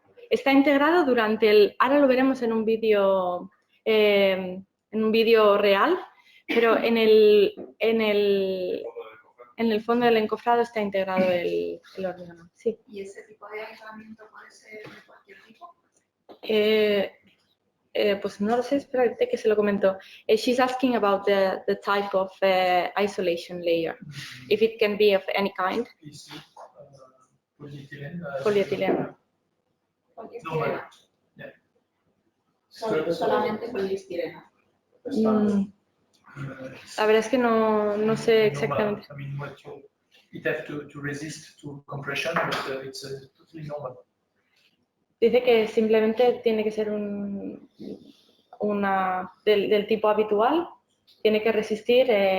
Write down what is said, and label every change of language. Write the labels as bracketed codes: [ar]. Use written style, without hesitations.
[es] Está integrado durante el... Ahora lo veremos en un vídeo real, pero en el fondo del encofrado está integrado el hormigón. Sí. ¿Y ese tipo de aislamiento puede ser de cualquier tipo? Pues no lo sé, espérate que se lo comento. [en] She's asking about the type of isolation layer, if it can be of any kind. [es] Polietileno. Poliestirena. Solamente poliestirena. La verdad es que no sé exactamente. [en] It has to resist to compression, but it's totally normal. [es] Dice que simplemente tiene que ser del tipo habitual, tiene que resistir